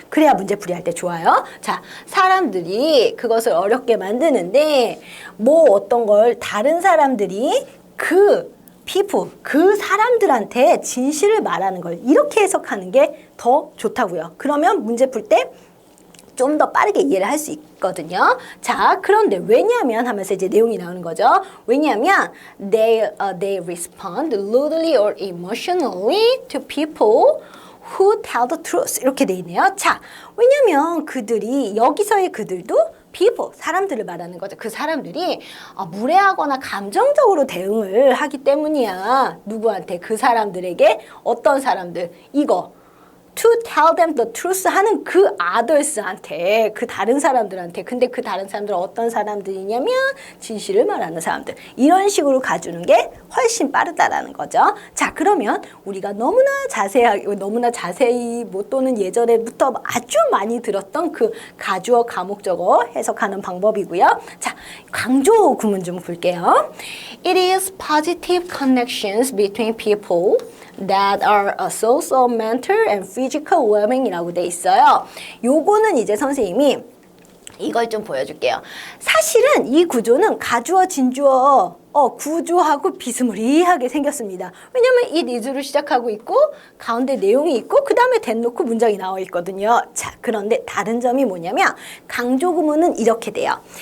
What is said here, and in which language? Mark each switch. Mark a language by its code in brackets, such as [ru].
[ko] 그래야 문제풀이 할 때 좋아요. 자, 사람들이 그것을 어렵게 만드는데 뭐 어떤 걸 다른 사람들이 그 사람들한테 진실을 말하는 걸 이렇게 해석하는 게 더 좋다고요. 그러면 문제 풀 때 좀 더 빠르게 이해를 할 수 있거든요. 자, 그런데 왜냐하면 하면서 이제 내용이 나오는 거죠. 왜냐하면 [en] they respond rudely or emotionally to people who tell the truth [ko] 이렇게 돼 있네요. 자, 왜냐하면 그들이 여기서의 그들도 people, 사람들을 말하는 거죠. 그 사람들이 무례하거나 감정적으로 대응을 하기 때문이야. 누구한테? 그 사람들에게 어떤 사람들? 이거. [en] to tell them the truth [ko] 하는 그 others한테, 그 다른 사람들한테. 근데 그 다른 사람들은 어떤 사람들이냐면 진실을 말하는 사람들. 이런 식으로 가주는 게 훨씬 빠르다라는 거죠. 자, 그러면 우리가 너무나 자세히 뭐 또는 예전에부터 아주 많이 들었던 그 가주어 가목적어 해석하는 방법이고요. 자, 강조 구문 좀 볼게요. [en] It is positive connections between people that are a source of mental and physical well-being이라고 [ko] 돼 있어요. 요거는 이제 선생님이 이걸 좀 보여줄게요. 사실은 이 구조는 가주어, 진주어 구조하고 비스무리하게 생겼습니다. 왜냐면 it is로 시작하고 있고 가운데 내용이 있고 그 다음에 된 놓고 문장이 나와 있거든요. 자, 그런데 다른 점이 뭐냐면 강조 구문은 이렇게 돼요.